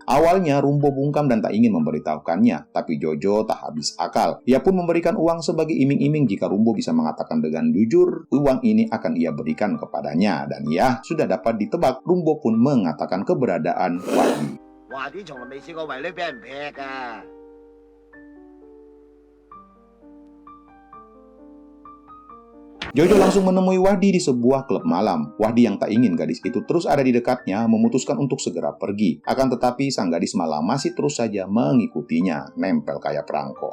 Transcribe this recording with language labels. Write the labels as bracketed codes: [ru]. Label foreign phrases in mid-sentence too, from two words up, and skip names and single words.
[id] Awalnya Rumbo bungkam dan tak ingin memberitahukannya, tapi Jojo tak habis akal. Ia pun memberikan uang sebagai iming-iming jika Rumbo bisa mengatakan dengan jujur, uang ini akan ia berikan kepadanya. Dan ya, sudah dapat ditebak, Rumbo pun mengatakan keberadaan Wahdi. [yue] Wahdi 從來未試過為你俾人劈㗎。 [id] Jojo langsung menemui Wahdi di sebuah klub malam. Wahdi yang tak ingin gadis itu terus ada di dekatnya memutuskan untuk segera pergi. Akan tetapi sang gadis malah masih terus saja mengikutinya, nempel kayak perangko.